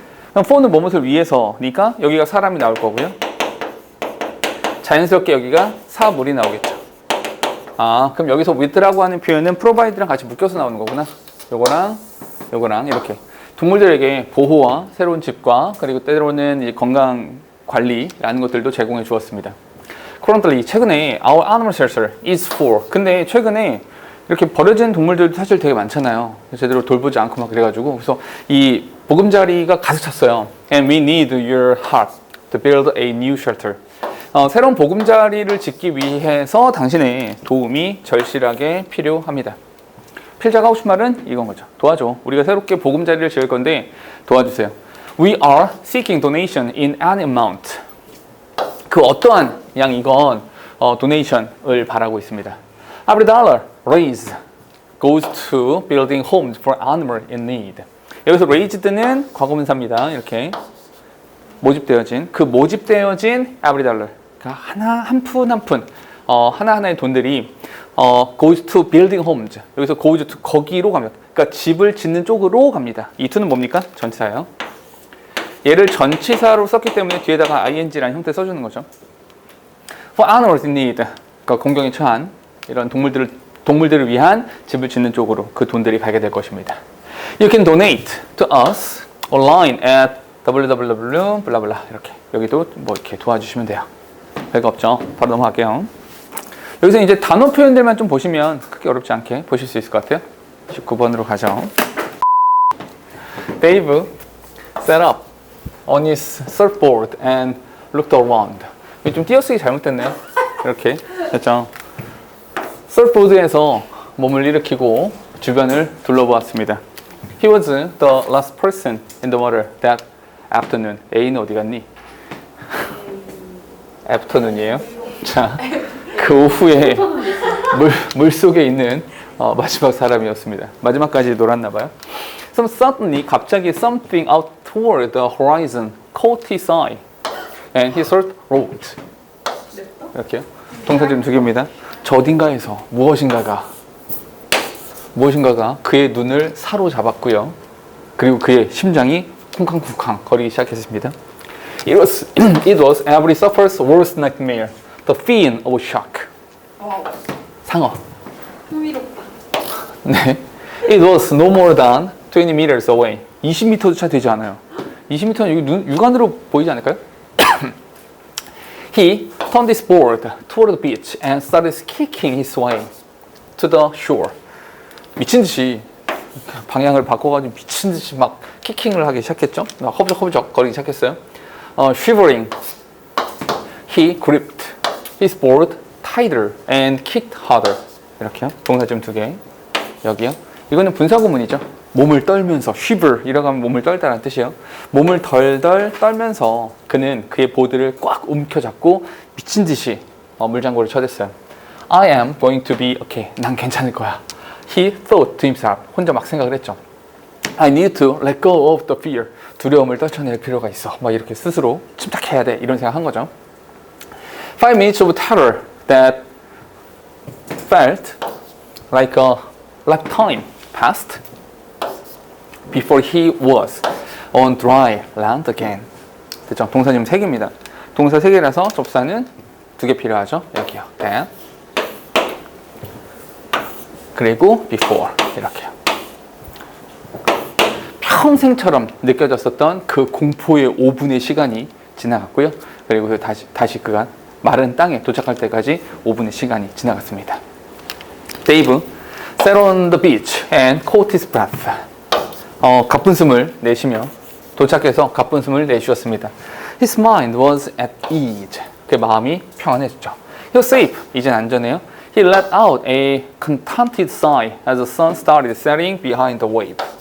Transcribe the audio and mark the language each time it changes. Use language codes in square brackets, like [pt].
[ko] 그럼 for는 무엇을 위해서니까 여기가 사람이 나올 거고요. 자연스럽게 여기가 사물이 나오겠죠. 아, 그럼 여기서 with라고 하는 표현은 provide랑 같이 묶여서 나오는 거구나. 요거랑 이렇게 동물들에게 보호와 새로운 집과 그리고 때로는 이 건강 관리라는 것들도 제공해 주었습니다. [en] Currently, [ko] 최근에 [en] our animal shelter is full. [ko] 근데 최근에 이렇게 버려진 동물들도 사실 되게 많잖아요. 제대로 돌보지 않고 막 그래가지고 그래서 이 보금자리가 가득 찼어요. [en] And we need your help to build a new shelter. [ko] 새로운 보금자리를 짓기 위해서 당신의 도움이 절실하게 필요합니다. 필자가 하고 싶은 말은 이건 거죠. 도와줘. 우리가 새롭게 보금자리를 지을 건데 도와주세요. [en] We are seeking donation in any amount. [ko] 그 어떠한 양이건 donation을 바라고 있습니다. [en] Every dollar raised goes to building homes for animals in need. [ko] 여기서 raised는 과거분사입니다. 이렇게 모집되어진 그 모집되어진 [en] every dollar. [ko] 그러니까 한 푼 하나하나의 돈들이 [en] goes to building homes. [ko] 여기서 [en] goes to [ko] 거기로 갑니다. 그러니까 집을 짓는 쪽으로 갑니다. 이 to는 뭡니까? 전치사예요. 얘를 전치사로 썼기 때문에 뒤에다가 ing라는 형태 써주는 거죠. [en] For animals in need. [ko] 그러니까 공경에 처한 이런 동물들을 위한 집을 짓는 쪽으로 그 돈들이 가게 될 것입니다. [en] You can donate to us online at www. [ko] 블라블라 이렇게 여기도 뭐 이렇게 도와주시면 돼요. 별거 없죠. 바로 넘어갈게요. 여기서 이제 단어 표현들만 좀 보시면 크게 어렵지 않게 보실 수 있을 것 같아요. 19번으로 가죠. [en] Dave set up on his surfboard and looked around. [ko] 이게 좀 띄어쓰기 잘못됐네요. 이렇게 됐죠. 서프보드에서 몸을 일으키고 주변을 둘러보았습니다. [en] He was the last person in the water that afternoon. [ko] A는 어디 갔니? afternoon이에요. 자, 그 오후에 물 속에 있는 마지막 사람이었습니다. 마지막까지 놀았나 봐요. [en] Suddenly, [ko] 갑자기 [en] something out toward the horizon caught his eye, and he thought, "Road." [ko] 이렇게요. 동사 지금 2개입니다. 저 어딘가에서 무엇인가가 그의 눈을 사로잡았고요. 그리고 그의 심장이 쿵쾅쿵쾅 거리기 시작했습니다. [en] It was every sufferer's worst nightmare, the feeling of shock. [ko] 상어. 흥미롭다. 네. [en] It was no more than 20 meters away. [ko] 20m도 차 되지 않아요. 20m는 여기 육안으로 보이지 않을까요? [en] He turned his board toward the beach and started kicking his way to the shore. [ko] 미친 듯이 방향을 바꿔가지고 미친 듯이 막 키킹을 하기 시작했죠. 막 허브적허브적 거리기 시작했어요. [en] Shivering, he gripped his board tighter and kicked harder. [ko] 이렇게요. 동사점 2개. 여기요. 이거는 분사구문이죠. 몸을 떨면서 shiver 이라고 하면 몸을 떨다라는 뜻이에요. 몸을 덜덜 떨면서 그는 그의 보드를 꽉 움켜잡고 미친 듯이 물장구를 쳐댔어요. [en] I am going to be okay. [ko] 난 괜찮을 거야. [en] He thought to himself. [ko] 혼자 막 생각을 했죠. [en] I need to let go of the fear. [ko] 두려움을 떨쳐낼 필요가 있어. 막 이렇게 스스로 침착해야 돼. 이런 생각 한 거죠. [en] 5 minutes of terror that felt like a lifetime passed before he was on dry land again. [ko] 됐죠? 동사님 3개입니다. 동사 3개라서 접사는 2개 필요하죠. 여기요. that. 그리고 before 이렇게요. 평생처럼 느껴졌었던 그 공포의 5분의 시간이 지나갔고요. 그리고 다시 그가 마른 땅에 도착할 때까지 5분의 시간이 지나갔습니다. [en] Dave sat on the beach and caught his breath. [ko] 가쁜 숨을 내쉬며 도착해서 가쁜 숨을 내쉬었습니다. [en] His mind was at ease. [ko] 그의 마음이 평안해졌죠. [en] He was safe. [ko] 이젠 안전해요. [en] He let out a contented sigh as the sun started setting behind the wave.